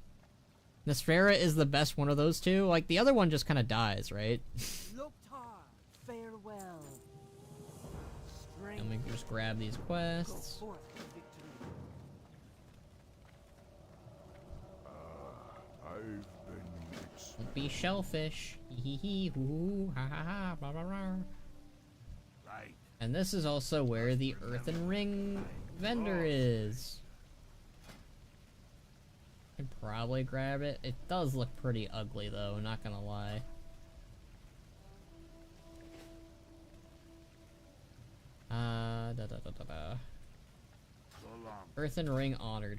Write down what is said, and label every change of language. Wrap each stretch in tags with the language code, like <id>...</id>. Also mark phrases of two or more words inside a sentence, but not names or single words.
<en>Nesfera is the best one of those two. Like, the other one just kind of dies, right? Loktar, farewell. And we can just grab these quests. Go forth to victory. I've been mixed. Don't be shellfish. Hee hee hoo ha ha ha blah blah blah. Right. And this is also where the earthen ring vendor is. I can probably grab it. It does look pretty ugly though, not gonna lie. Earthen ring honored.</en>